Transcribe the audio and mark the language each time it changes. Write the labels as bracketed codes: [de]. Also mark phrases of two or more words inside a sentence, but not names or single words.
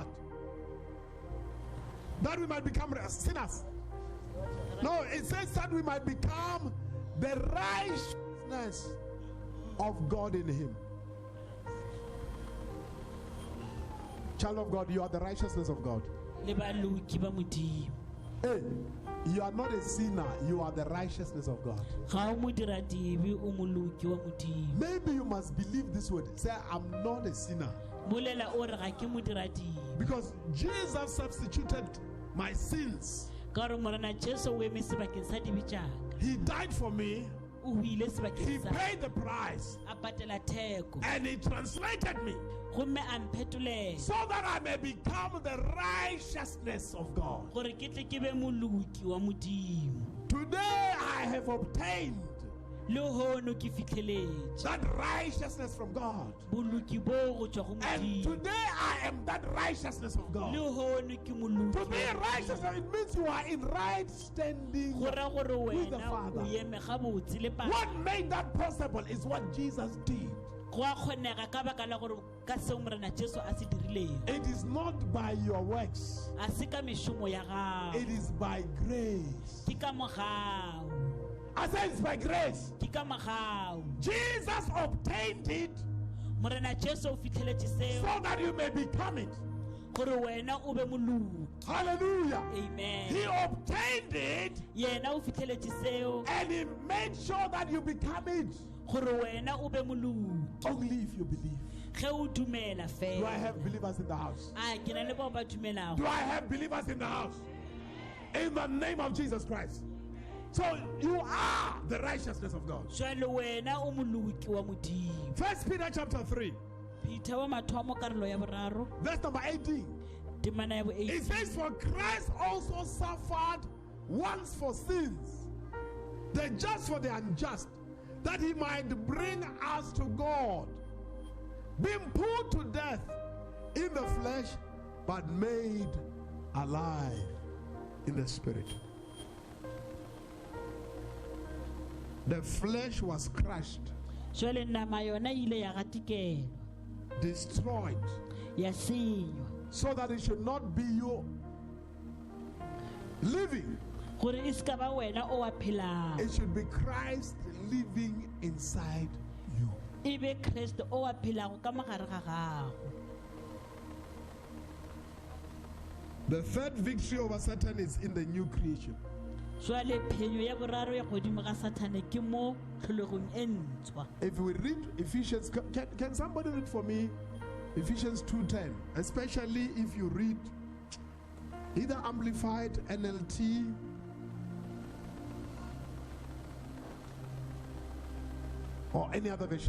[en] That we might become sinners. No, it says that we might become the righteousness of God in him. Child of God, you are the righteousness of God. [nso] le baloki ba modimo [en] Hey, you are not a sinner, you are the righteousness of God. [nso] ga o mo dira dibe o moloki wa modimo [en] Maybe you must believe this word. Say, I'm not a sinner. [nso] bolela o re ga ke mo dira dibe [en] Because Jesus substituted my sins. [nso] ka gore morena jesu o eme sebakeng sa dibe jaaka [en] He died for me. [nso] o huile [en] He [nso] sebakeng sa [en] paid the price. [nso] a patela theko [en] And he translated me [nso] gomme a mphetolele [en] so that I may become the righteousness of God. [nso] gore ke tle ke be moloki wa modimo [en] Today I have obtained [nso] le hono ke fitlheletse [en] that righteousness from God. [nso] boloki bo go tswa go [en] And [nso] modimo [en] today I am that righteousness of [nso] le [en] God. [nso] hono ke [en] To [nso] moloki [en] be righteous, it means you are in right standing. [nso] go ra gore [en] with the [nso] wena [en] Father. [nso] o eme gabotse le Papa. [en] What made that possible is what Jesus did. [nso] go a kgonega ka baka la gore ka seo morena jesu a se dirileng [en] It is not by your works, [nso] a se ka mešomo ya gago [en] it is by grace. [nso] ke ka mogao [en] I said it's by grace. [nso] ke ka mogao [en] Jesus obtained it [nso] morena jesu o fitlheletse seo [en] so that you may become it. [nso] gore wena o be moloki [en] Hallelujah. Amen. He obtained it [nso] Yena o fitlheletse seo [en] and he made sure that you become it. [nso] gore wena o be moloi [en] Only if you believe. [nso] ge o dumela [en] Do I [nso] fela. [en] have believers in the house? [nso] A ke na le bao ba dumelago. [en] Do I have believers in the house? In the name of Jesus Christ. So you are the righteousness of God. [nso] Jwale wena o moloki wa Modimo. [en] 1 Peter chapter 3, [nso] Peter wa mathomo karolo ya boraro [en] verse number 18. [nso] temana ya bo [en] It [nso] 8. [en] says, for Christ also suffered once for sins, the just for the unjust, that he might bring us to God, being put to death in the flesh, but made alive in the spirit. The flesh was crushed, [nso] Jwale nama yona ile ya gatikela [en] destroyed, [nso] ya senywa [en] so that it should not be you living. [nso] gore e ska ba wena o wa phelang, [en] It should be Christ living inside you. [nso] e be Kriste o wa phelago ka mogare ga gago. [en] The third victory over Satan is in the new creation. [nso] Jwale phenyo ya boraro ya godimo ga Satane ke mo tlholegong e ntshwa. [en] If we read Ephesians, can somebody read for me Ephesians 2:10, especially if you read either Amplified, NLT, or any other version.